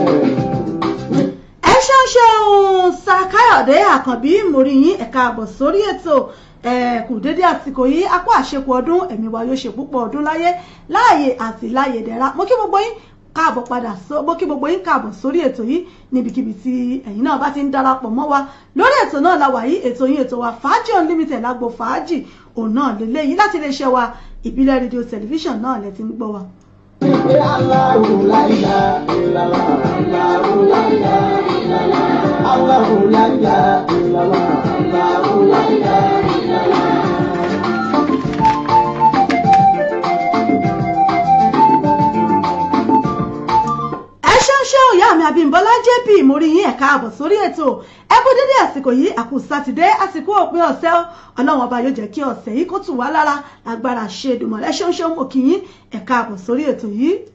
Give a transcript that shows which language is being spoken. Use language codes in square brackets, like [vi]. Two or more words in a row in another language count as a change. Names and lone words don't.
[yo] ẹ ṣeun Sàkáyọ̀dé Àkànbí mo rí yín ẹ̀ka àbọ̀ sórí ètò kù dédé àsìkò yìí apá àṣepọ ọdún ẹ̀mí wa yóò ṣe púpọ̀ ọdún láyé láàyè àti láàyè dẹ̀ra mo kí gbogbo yín káàbọ̀ padà mo kí gbogbo yín káàbọ̀ sórí ètò yìí níbikíbi tí ẹ̀yin náà bá ti ń darapọ̀ mọ́ wa lórí ètò náà la wà yìí ètò yín ètò wa Fàájì Unlimited lágbo fàájì òun náà lélẹ́yìí láti iléeṣẹ́ wa ìbílẹ̀ rédíò tẹlifíṣàn náà lẹ ti ń gbọ́ wa. [ar] الله لا إله إلا الله، الله لا إله إلا الله، الله لا إله إلا الله، الله لا إله إلا الله. [yo] ṣé òyà mi Abímbọ́lá JP mo rí yín ẹ̀ka àbọ̀ sórí ètò ẹ kú dédé àsìkò yìí àkú sátidé àsìkò òpin ọ̀sẹ̀ ọlọ́run ọba yóò jẹ́ kí ọ̀sẹ̀ yìí kó tù wá lára lágbára ṣe Èdùmàrè ṣóńṣó mo kí yín ẹ̀ka àbọ̀ sórí ètò yìí.